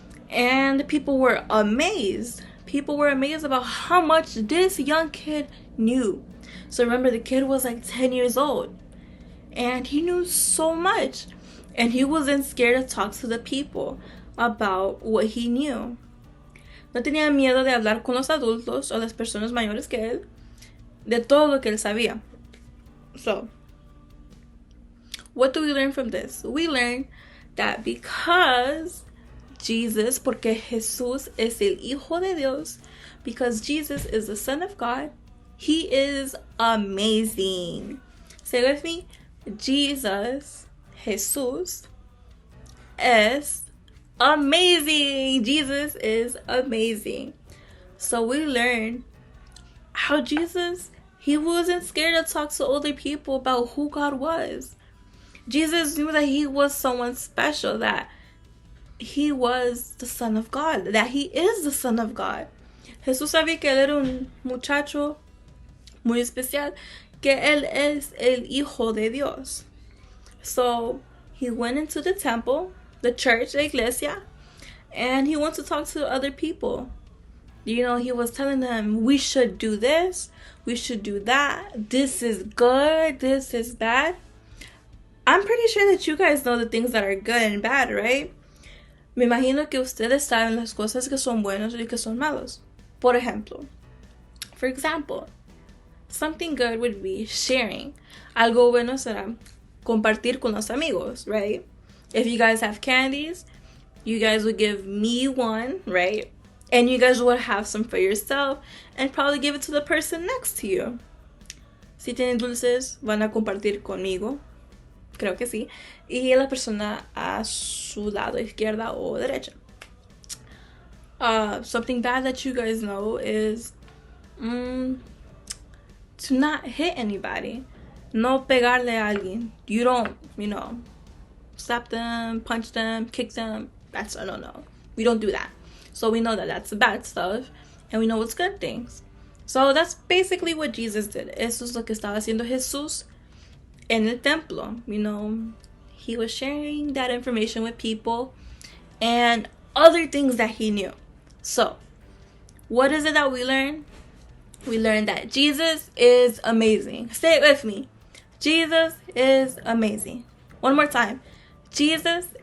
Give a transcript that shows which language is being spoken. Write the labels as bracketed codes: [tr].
[en] And people were amazed. People were amazed about how much this young kid knew. So remember, the kid was like 10 years old. And he knew so much. And he wasn't scared to talk to the people about what he knew. [es] No tenía miedo de hablar con los adultos o las personas mayores que él de todo lo que él sabía. [en] So, what do we learn from this? We learn that because Jesus, [es] porque Jesús es el Hijo de Dios, [en] because Jesus is the Son of God, he is amazing. Say with me, Jesus, Jesús, es amazing. Jesus is amazing. So we learn how Jesus, he wasn't scared to talk to older people about who God was. Jesus knew that he was someone special, that he was the Son of God, that he is the Son of God. [es] Jesús sabía que él era un muchacho muy especial, que él es el Hijo de Dios. [en] So he went into the temple, the church, [es] la iglesia, [en] and he went to talk to other people. You know, he was telling them, we should do this, we should do that, this is good, this is bad. I'm pretty sure that you guys know the things that are good and bad, right? [es] Me imagino que ustedes saben las cosas que son buenos y que son malos. Por ejemplo, [en] for example, something good would be sharing. [es] Algo bueno será compartir con los amigos, right? [en] If you guys have candies, you guys would give me one, right? And you guys would have some for yourself and probably give it to the person next to you. [es] Si tienen dulces, van a compartir conmigo. Creo que sí. Y la persona a su lado, izquierda o derecha. [en] Something bad that you guys know is to not hit anybody. [es] No pegarle a alguien. [en] You don't, you know, slap them, punch them, kick them. That's a no-no. We don't do that. So we know that that's the bad stuff. And we know what's good things. So that's basically what Jesus did. [es] Eso es lo que estaba haciendo Jesús en el templo. [en] You know, he was sharing that information with people and other things that he knew. So, what is it that we learn? We learn that Jesus is amazing. Say it with me. Jesus is amazing. One more time. Jesus